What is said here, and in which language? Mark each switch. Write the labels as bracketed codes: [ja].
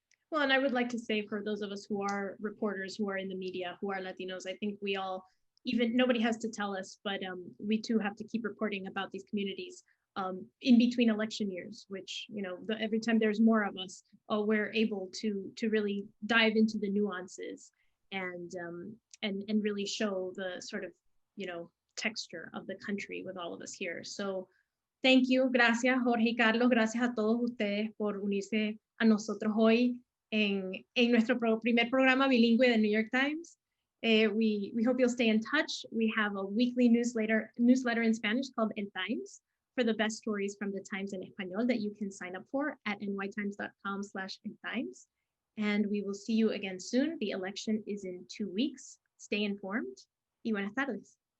[en] Well, and I would like to say, for those of us who are reporters, who are in the media, who are Latinos, I think we all, even nobody has to tell us, but we too have to keep reporting about these communities in between election years, which, every time there's more of us, we're able to really dive into the nuances and really show the sort of, texture of the country with all of us here. So thank you. [es] Gracias, Jorge y Carlos. Gracias a todos ustedes por unirse a nosotros hoy. en nuestro primer programa bilingüe de New York Times. [en] We hope you'll stay in touch. We have a weekly newsletter in Spanish called El Times for the best stories from the Times in Español that you can sign up for at nytimes.com/eltimes. And we will see you again soon. The election is in 2 weeks. Stay informed. [es] Y buenas tardes.